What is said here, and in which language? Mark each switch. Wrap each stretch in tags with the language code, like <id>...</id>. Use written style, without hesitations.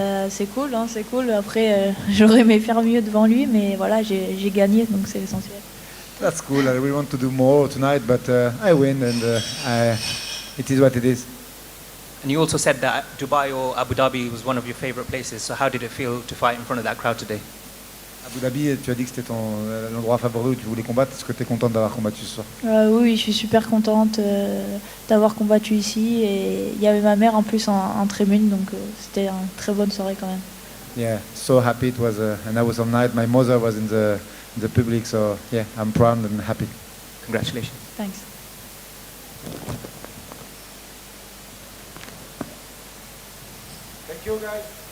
<fr>C'est cool, hein, c'est cool. Après, j'aurais aimé faire mieux devant lui, mais voilà, j'ai gagné, donc c'est l'essentiel.</fr> <en>That's cool. I really want to do more tonight, but I win and it is what it is. And you also said that Dubai or Abu Dhabi was one of your favorite places. So how did it feel to fight in front of that crowd today?</en> <fr>Abu Dhabi, tu as dit que c'était l'endroit favori où tu voulais combattre. Est-ce que tu es contente d'avoir combattu ce soir? Oui, je suis super contente d'avoir combattu ici. Et il y avait ma mère en plus en tribune, donc c'était une très bonne soirée quand même.</fr> <en>Yeah, so happy it was an awesome night. My mother was in the public, so yeah, I'm proud and happy. Congratulations. Thanks. Thank you, guys.</en>